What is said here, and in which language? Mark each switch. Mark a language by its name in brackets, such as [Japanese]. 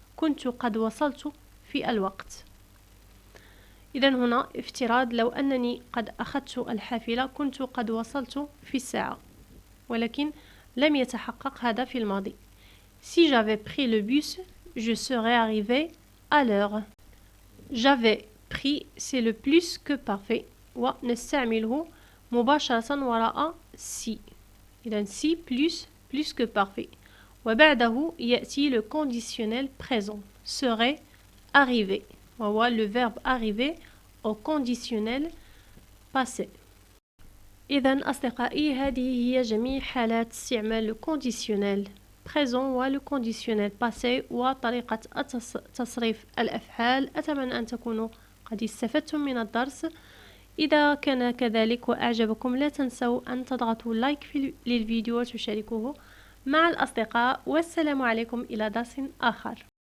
[Arabic] كنت قد وصلت في الوقت. إذا هنا افتراض لو أنني قد أخذت الحافلة كنت قد وصلت في الساعة، ولكن لم يتحقق هذا في الماضي. [French] Si j'avais pris le bus, je serais arrivé à l'heure. J'avais pris c'est le plus que parfait [Arabic] ونستعمله مباشرة وراء [French] si. [Arabic] إذا [French] si plus que parfait. [Arabic] وبعده يأتي [French] le conditionnel présent serait arrivé [Arabic] وهو [French] le verbe arriver au conditionnel passé. [Arabic] إذا أصدقائي هذه هي جميع حالات استعمال le conditionnel présent و le conditionnel passé وطريقة تصريف الأفعال. أتمنى أن تكونوا قد استفدتم من الدرس. إذا كان كذلك وأعجبكم لا تنسوا أن تضغطوا لايك للفيديو وتشاركوه مع الأصدقاء. والسلام عليكم إلى درس آخر.